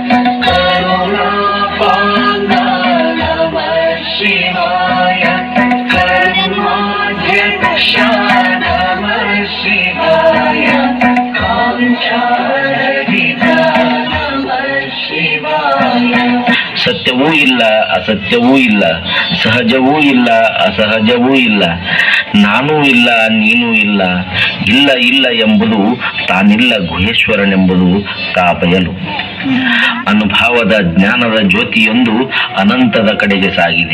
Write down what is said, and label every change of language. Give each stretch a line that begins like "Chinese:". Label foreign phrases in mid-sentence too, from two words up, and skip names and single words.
Sanskrit: ಕರುಣಾಪಾಂಗ ನಮ ಶಿವಾಯ, ಕರ್ಮಾಧ್ಯಕ್ಷ ನಮ ಶಿವಾಯ, ಕಾಂಕ್ಷಾರಹಿತ ನಮ ಶಿವಾಯ.
Kannada: ಸತ್ಯವೂ ಇಲ್ಲ, ಅಸತ್ಯವೂ ಇಲ್ಲ, ಸಹಜವೂ ಇಲ್ಲ, ಅಸಹಜವೂ ಇಲ್ಲ, ನಾನೂ ಇಲ್ಲ, ನೀನೂ ಇಲ್ಲ, ಇಲ್ಲ ಇಲ್ಲ ಎಂಬುದು ತಾನಿಲ್ಲ, ಗುಹೇಶ್ವರನೆಂಬುದು ತಾ ಬಯಲು. ಅನುಭವದ ಜ್ಞಾನದ ಜ್ಯೋತಿಯೊಂದು ಅನಂತದ ಕಡೆಗೆ ಸಾಗಿದೆ.